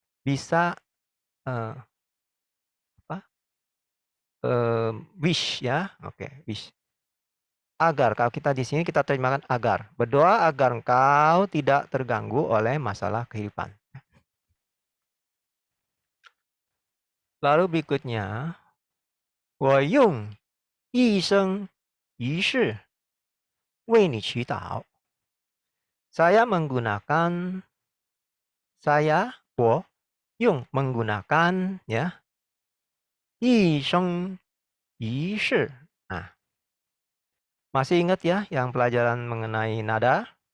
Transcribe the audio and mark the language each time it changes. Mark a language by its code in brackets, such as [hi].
[id] bisa, eee, apa, wish ya, oke, wish. Agar, kalau kita di sini kita terjemahkan agar. Berdoa agar engkau tidak terganggu oleh masalah kehidupan. Lalu berikutnya, [zh] 我用一生一世为你祈祷. [id] Saya menggunakan, [zh] 我用 [id] menggunakan ya, [zh] 一生一世. [id] Nah, masih ingat ya yang pelajaran mengenai nada?